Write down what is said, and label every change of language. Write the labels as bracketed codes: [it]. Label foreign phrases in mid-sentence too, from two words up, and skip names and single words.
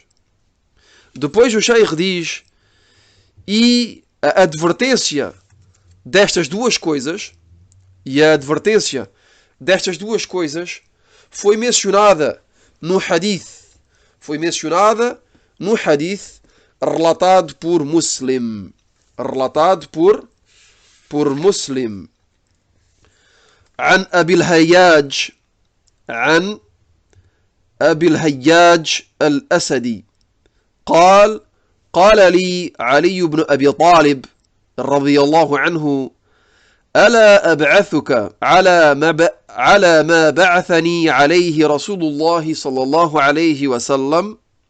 [pt] Depois o Sheikh diz: e a advertência destas duas coisas, foi mencionada no hadith, relatado por Muslim. [ar] عن أبي الهياج الأسدي قال لي علي بن أبي طالب رضي الله عنه: ألا أبعثك على ما بعثني عليه رسول الله صلى الله عليه وسلم؟